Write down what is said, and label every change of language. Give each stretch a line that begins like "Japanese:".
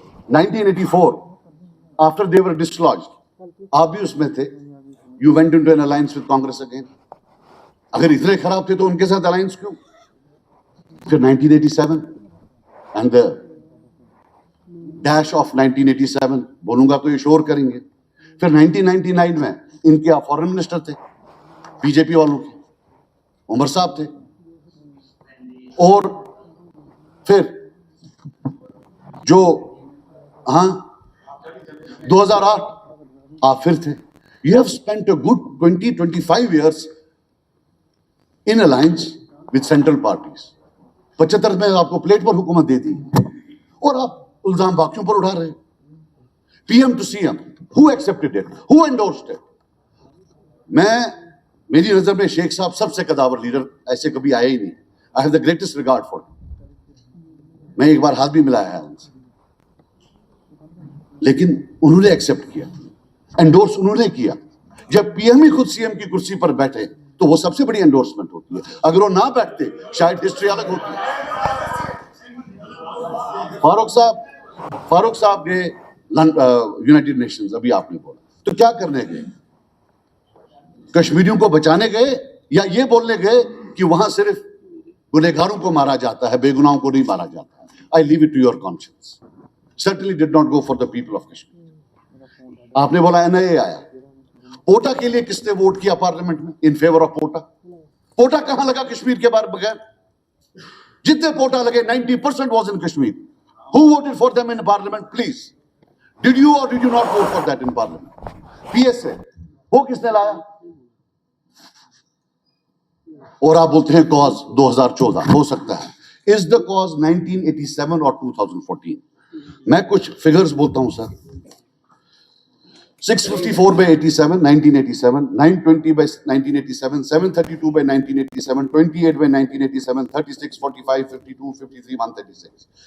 English: 1984 after they were dislodged,
Urdu: آپ بھی اس میں تھے,
English: you went into an alliance with Congress again.
Urdu: اگر اتنے خراب تھے تو ان کے ساتھ alliance کیوں؟ پھر 1987
English: and the dash of 1987
Urdu: بولوں گا تو یہ شور کریں گے. پھر 1999 میں ان کے فورن منسٹر تھے بی جے پی والوں کے, عمر صاحب تھے, اور پھر جو 2008 آپ پھر تھے.
English: You have spent a good 20-25 years in alliance with central parties.
Urdu: 75 میں آپ کو پلیٹ پر حکومت دے دی اور آپ الزام باقیوں پر اٹھا رہے.
English: PM to CM, who accepted it? Who endorsed it?
Urdu: میری نظر میں شیخ صاحب سب سے قداور لیڈر ایسے کبھی آئے ہی نہیں.
English: I have the greatest regard for him.
Urdu: میں ایک بار ہاتھ بھی ملایا ہے ان سے, لیکن انہوں نے ایکسپٹ کیا, انڈورس انہوں نے کیا. جب پی ایم ہی خود سی ایم کی کرسی پر بیٹھے تو وہ سب سے بڑی انڈورسمنٹ ہوتی ہے. اگر وہ نہ بیٹھتے شاید ہسٹری الگ ہوتی. فاروق صاحب گئے یونائٹڈ نیشنز, ابھی آپ نے بولا, تو کیا کرنے گئے؟ کشمیریوں کو بچانے گئے یا یہ بولنے گئے کہ وہاں صرف گنہگاروں کو مارا جاتا ہے, بے گناہوں کو نہیں مارا جاتا ہے؟
English: I leave it to your conscience. Certainly did not go for the people of Kashmir.
Urdu: آپ نے بولا NIA آیا. پوٹا کے لیے کس نے ووٹ کیا پارلیمنٹ میں
English: in favor of
Urdu: پوٹا؟ پوٹا کہاں لگا کشمیر کے بغیر؟ جتنے پوٹا لگے 90%
English: was in Kashmir. Who voted for them in parliament, please? Did you or did you not vote for that in parliament?
Urdu: PSA وہ کس نے لایا؟ اور آپ بولتے ہیں کاز 2014 ہو سکتا ہے.
English: Is the cause 1987 or 2014?
Urdu: میں کچھ فگرز بولتا ہوں سر.
English: 654 by 87, 1987, 920 by 1987, 732 by 1987, 28 by 1987, 36, 45, 52, 53, 136.